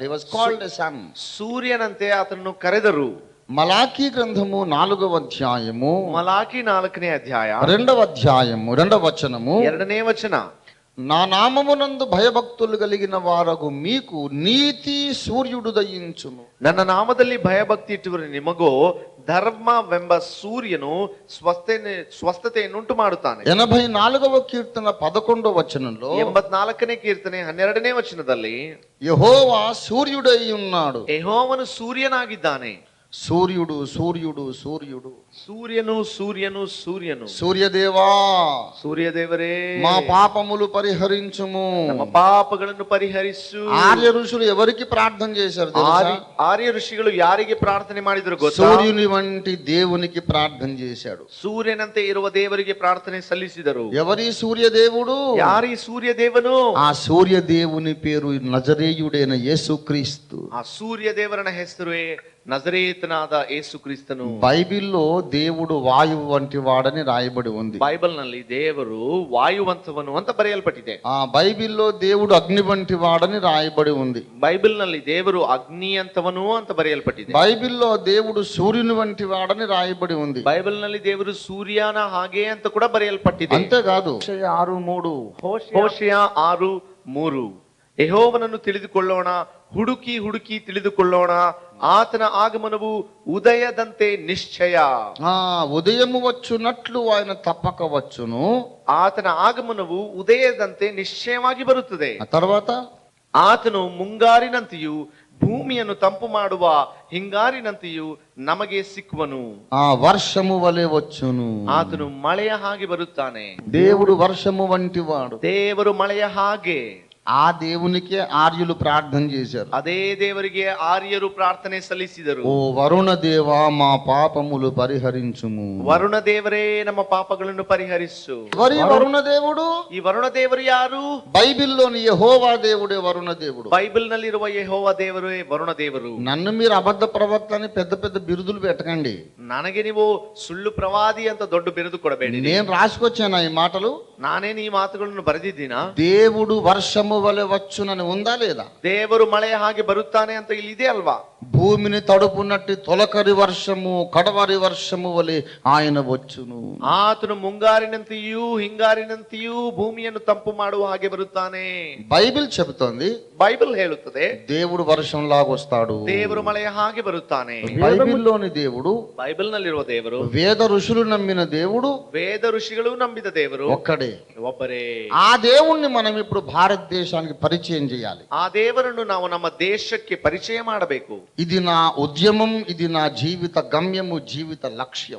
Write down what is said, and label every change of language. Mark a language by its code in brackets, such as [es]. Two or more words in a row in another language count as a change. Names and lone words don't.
[en] He was called a son. [kn] ಸೂರ್ಯನಂತೆ ಆತನನ್ನು ಕರೆದರು. [te] మలాకీ గ్రంథము 4వ అధ్యాయము [kn] ಮಲಾಕಿ 4ನೇ ಅಧ್ಯಾಯ [te] 2వ అధ్యాయము 2వ వచనము [kn] 2ನೇ ವಚನ. [te] నా నామమునందు భయభక్తులు కలిగిన వారగు మీకు నీతి సూర్యుడు దయించును. [kn] ನನ್ನ ನಾಮದಲ್ಲಿ ಭಯಭಕ್ತಿ ಇಟ್ಟುವರು ನಿಮಗೋ ಧರ್ಮವೆಂಬ ಸೂರ್ಯನು ಸ್ವಸ್ಥತೆಯನ್ನುಂಟು ಮಾಡುತ್ತಾನೆ. [te] 84వ కీర్తన 11వ వచనంలో [kn] 84ನೇ ಕೀರ್ತನೆ 12ನೇ ವಚನದಲ್ಲಿ [te] యెహోవా సూర్యుడై ఉన్నాడు. [kn] ಯೆಹೋವನು ಸೂರ್ಯನಾಗಿದ್ದಾನೆ. [te] సూర్యుడు సూర్యుడు సూర్యుడు [kn] ಸೂರ್ಯನು ಸೂರ್ಯನು ಸೂರ್ಯನು. [te] సూర్యదేవా, [kn] సూర్యదేవరే, [te] మా పాపములు పరిహరించుము. [kn] ನಮ್ಮ ಪಾಪಗಳನ್ನು ಪರಿಹರಿಸು. [te] ఆర్య ఋషులు ఎవరికి ప్రార్థన చేశారు తెలుసా? [kn] ಆರ್ಯ ಋಷಿಗಳು ಯಾರಿಗೆ ಪ್ರಾರ್ಥನೆ ಮಾಡಿದ್ರು ಗೊತ್ತಾ? [te] సూర్యుని వంటి దేవునికి ప్రార్థన చేశాడు. [kn] ಸೂರ್ಯನಂತೆ ಇರುವ ದೇವರಿಗೆ ಪ್ರಾರ್ಥನೆ ಸಲ್ಲಿಸಿದರು. [te] ఎవరి సూర్యదేవుడు? [kn] ಯಾರೀ ಸೂರ್ಯ ದೇವನು? [te] ఆ సూర్యదేవుని పేరు నజరేయుడైన యేసుక్రీస్తు. [kn] ಆ ಸೂರ್ಯ ದೇವರನ ಹೆಸರು ನಜರೇತನಾದ ಯೇಸು ಕ್ರಿಸ್ತನು. [te] బైబిల్లో దేవుడు వాయువు వంటి వాడని రాయబడి ఉంది. [kn] ಬೈಬಲ್ ನಲ್ಲಿ ದೇವರು ವಾಯುವಂತವನು ಅಂತ ಬರೆಯಲ್ಪಟ್ಟಿದೆ. [te] ఆ బైబిల్లో దేవుడు అగ్ని వంటి వాడని రాయబడి ఉంది. [kn] ಬೈಬಲ್ ನಲ್ಲಿ ದೇವರು ಅಗ್ನಿ ಅಂತವನು ಅಂತ ಬರೆಯಲ್ಪಟ್ಟಿದೆ. [te] బైబిల్లో దేవుడు సూర్యుని వంటి వాడని రాయబడి ఉంది. [kn] ಬೈಬಲ್ ನಲ್ಲಿ ದೇವರು ಸೂರ್ಯನ ಹಾಗೆ ಅಂತ ಕೂಡ ಬರೆಯಲ್ಪಟ್ಟಿದೆ. [te] అంతేకాదు, 6:3 [kn] ಹೋಶೇಯ 6:3 ಯೆಹೋವನನ್ನು ತಿಳಿದುಕೊಳ್ಳೋಣ, ಹುಡುಕಿ ಹುಡುಕಿ ತಿಳಿದುಕೊಳ್ಳೋಣ, ಆತನ ಆಗಮನವು ಉದಯದಂತೆ ನಿಶ್ಚಯ. [te] ఉదయము వచ్చునట్లు ఆయన తప్పక వచ్చును. [kn] ಆತನ ಆಗಮನವು ಉದಯದಂತೆ ನಿಶ್ಚಯವಾಗಿ ಬರುತ್ತದೆ. [te] ఆ తర్వాత [kn] ಆತನು ಮುಂಗಾರಿನಂತೆಯೂ ಭೂಮಿಯನ್ನು ತಂಪು ಮಾಡುವ ಹಿಂಗಾರಿನಂತೆಯೂ ನಮಗೆ ಸಿಕ್ಕುವನು. [te] ఆ వర్షము వలె వచ్చును. [kn] ಆತನು ಮಳೆಯ ಹಾಗೆ ಬರುತ್ತಾನೆ. [te] దేవుడు వర్షము వంటి వాడు. [kn] ದೇವರು ಮಳೆಯ ಹಾಗೆ. [te] ఆ దేవునికే ఆర్యులు ప్రార్థన చేశారు. [kn] ಅದೇ ದೇವರಿಗೆ ಆರ್ಯರು ಪ್ರಾರ್ಥನೆ ಸಲ್ಲಿಸಿದರು. [te] ఓ వరుణ దేవా మా పాపములు పరిహరించుము. [kn] ವರುಣ ದೇವರೇ ನಮ್ಮ ಪಾಪಗಳನ್ನು ಪರಿಹರಿಸು. [te] మరి వరుణ దేవుడు, [kn] ಈ ವರುಣ ದೇವರು ಯಾರು? [te] బైబిల్లోని యెహోవా దేవుడే వరుణ దేవుడు. [kn] ಬೈಬಲ್ ನಲ್ಲಿರುವ ಯೆಹೋವ ದೇವರೇ ವರುಣ ದೇವರು. [te] నన్ను మీరు అబద్ధ ప్రవక్త అని పెద్ద పెద్ద బిరుదులు పెట్టకండి. [kn] ನನಗೆ ನೀವು ಸುಳ್ಳು ಪ್ರವಾದಿ ಅಂತ ದೊಡ್ಡ ಬಿರುದು ಕೊಡಬೇಡಿ. [te] నేను రాసుకొచ్చాను ఈ మాటలు. [kn] ನಾನೇನು ಈ ಮಾತುಗಳನ್ನು ಬರೆದಿದ್ದೀನಾ? [te] దేవుడు వర్షము వలె వచ్చునని ఉందా లేదా? [kn] ದೇವರು ಮಳೆಯ ಹಾಗೆ ಬರುತ್ತಾನೆ ಅಂತ ಇಲ್ಲಿ ಇದೆ ಅಲ್ವಾ? [te] భూమిని తడుపునట్టి తొలకరి వర్షము కడవరి వర్షము వలె ఆయన వచ్చును. [kn] ಆತನು ಮುಂಗಾರಿನಂತೆಯೂ ಹಿಂಗಾರಿನಂತೆಯೂ ಭೂಮಿಯನ್ನು ತಂಪು ಮಾಡುವ ಹಾಗೆ ಬರುತ್ತಾನೆ. [te] బైబిల్ చెబుతోంది, [kn] ಬೈಬಲ್ ಹೇಳುತ್ತದೆ [te] దేవుడు వర్షంలాగొస్తాడు. [kn] ದೇವರು ಮಳೆಯ ಹಾಗೆ ಬರುತ್ತಾನೆ. [te] బైబిల్లోని దేవుడు, [kn] ಬೈಬಲ್ ನಲ್ಲಿರುವ ದೇವರು, [te] వేద ఋషులు నమ్మిన దేవుడు, [kn] ವೇದ ಋಷಿಗಳು ನಂಬಿದ ದೇವರು [te] ఒక్కడే. [kn] ಒಬ್ಬರೇ. [te] ఆ దేవుణ్ణి మనం ఇప్పుడు భారతదేశానికి పరిచయం చేయాలి. [kn] ಆ ದೇವರನ್ನು ನಾವು ನಮ್ಮ ದೇಶಕ್ಕೆ ಪರಿಚಯ ಮಾಡಬೇಕು. [te] ఇది నా ఉద్యమం, ఇది నా జీవిత గమ్యము, జీవిత లక్ష్యం.